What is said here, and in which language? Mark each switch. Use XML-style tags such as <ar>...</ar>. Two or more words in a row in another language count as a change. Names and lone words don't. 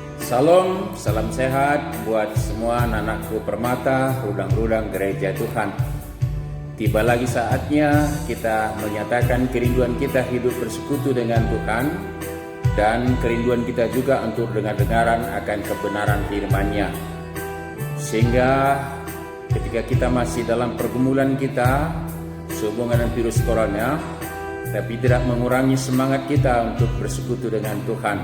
<id>Salam, salam sehat buat semua anak-anakku permata, rudang-rudang gereja Tuhan. Tiba lagi saatnya kita menyatakan kerinduan kita hidup bersekutu dengan Tuhan dan kerinduan kita juga untuk dengar-dengaran akan kebenaran firman-Nya. Sehingga ketika kita masih dalam pergumulan kita sehubungan dengan virus corona, tapi tidak mengurangi semangat kita untuk bersekutu dengan Tuhan.</id>